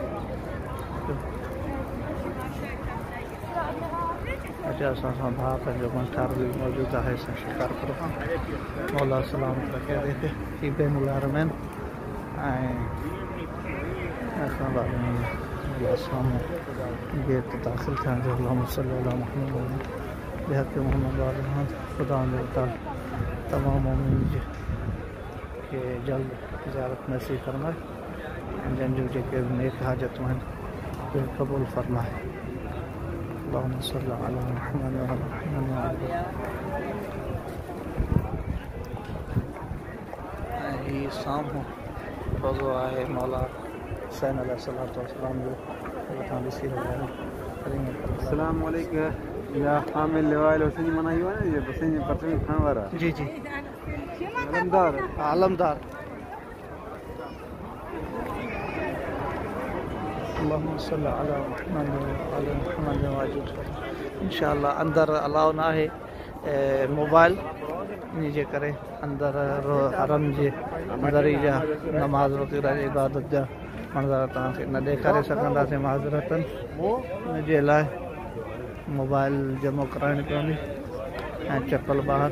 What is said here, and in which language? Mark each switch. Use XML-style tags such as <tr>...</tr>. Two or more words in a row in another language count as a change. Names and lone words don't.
<sd>अॼु असां सां भाउ पंहिंजो मंठार बि मौजूदु आहे शिकारपुर खां। मौला सलामत रखे देखे ही बैनुल हरमैन ऐं असां साम्हूं गेट दाख़िल थियण जो</sd> <ar>اللهم صل على محمد بحق محمد</ar> <sd>ख़ुदा तमामु मोमिन खे जल्द ज़ियारत नसीब फरमाए ऐं जंहिंजूं जेके नेक हाजतूं आहिनि उहे क़बूल फरमाए।</sd> <ar>اللهم صل على محمد وعلى محمد.</ar> <sd>ऐं हीअ साम्हूं रोज़ो आहे मौला हुसैन अलैहिस्सलातु वस्सलाम जो तव्हां ॾिसी रहिया आहियो।</sd> <ar>السلام عليكم يا حامل لواء الحسين</ar> <sd>माना इहो आहे न ये हुसैन जी पटरी खणण वारा। जी जी आलमदार आलमदार।</sd> <ar>اللهم صل على محمد وعلى محمد واجد.</ar> <sd>इंशाअल्लाह अंदरि अलाउ न आहे मोबाइल, इन जे करे अंदरि हरम जे अंदरि जा नमाज़ वग़ैरह इबादत जा मंज़र तव्हांखे न ॾेखारे सघंदासीं माज़रतनि। इन जे लाइ मोबाइल जमो कराइणी पवंदी ऐं चप्पल ॿाहिरि।</sd>